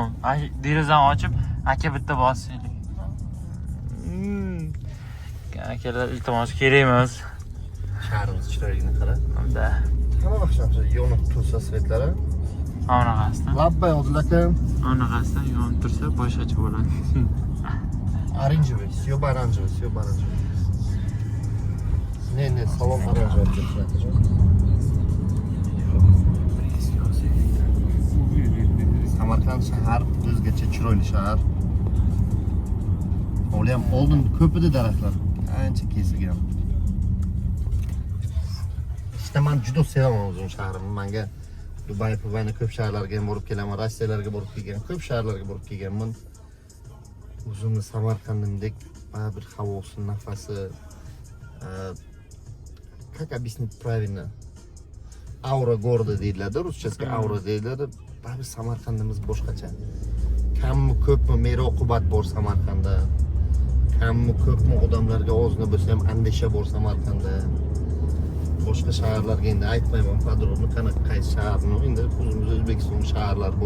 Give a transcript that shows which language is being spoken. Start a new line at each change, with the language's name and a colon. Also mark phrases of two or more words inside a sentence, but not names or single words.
Uzbek: Derazani ochib, aka bitta bosaylik. Akalar iltimos kerak emas. Shahrimiz chiroyligini qara. Unda. Hamma vaqtda yonib tursa svetlari. Onaqasidan. Labbay odilaka. Onaqasidan yonib tursa boshqacha bo'ladi.
Russian: Оранжевый, все оранжевый, все оранжевый. Не, салон оранжевый держится.
Uzbek: Samarqand shahar o'zgacha chiroyli shahar. Hali ham oldin ko'p edi daraxtlar. Ancha kesilgan. İşte men juda sevaman o'zim shahrimni. Menga Dubay, Puvayni ko'p shaharlarga ham borib kelaman, Rossiyalarga borib kelgan, ko'p shaharlarga borib kelganman. O'zimni Samarqandimdek bir havosi, nafasi
Russian: Как объяснить правильно? Аура города
Uzbek: deyiladi, ruschasiga aura deyiladi. Baribir Samarqandimiz boshqacha. Kammi ko'pmi mer-oqibat bor Samarqandda. Kammi ko'pmi odamlarga ozgina bo'lsa ham andisha bor Samarqandda. Boshqa shaharlarga endi aytmayman, podrobni qanaqa qaysi shaharni, endi o'zimiz O'zbekiston shaharlar bor.